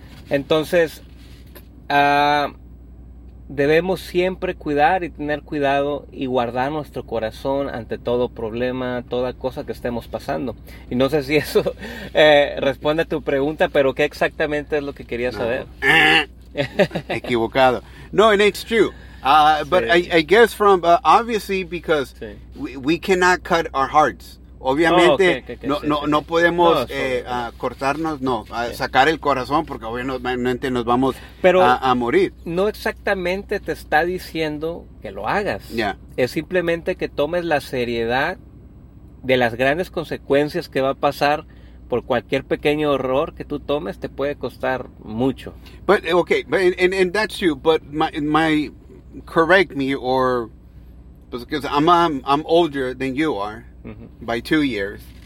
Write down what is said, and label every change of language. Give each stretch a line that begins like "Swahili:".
Spanish: Entonces, debemos siempre cuidar y tener cuidado y guardar nuestro corazón ante todo problema, toda cosa que estemos pasando. Y no sé si eso responde a tu pregunta, pero ¿qué exactamente es lo que quería saber? Equivocado.
English: No, and it's true. But sí. I guess from, obviously, because we cannot cut our hearts.
Spanish: Obviamente, no podemos cortarnos, sacar el corazón, porque obviamente nos vamos a morir. No exactamente te está diciendo que lo hagas.
English: Yeah.
Spanish: Es simplemente que tomes la seriedad de las grandes consecuencias que va a pasar por cualquier pequeño error que tú tomes, te puede costar mucho.
English: But, okay, and that's true, but my correct me, or because I'm older than you are, mm-hmm, by 2 years.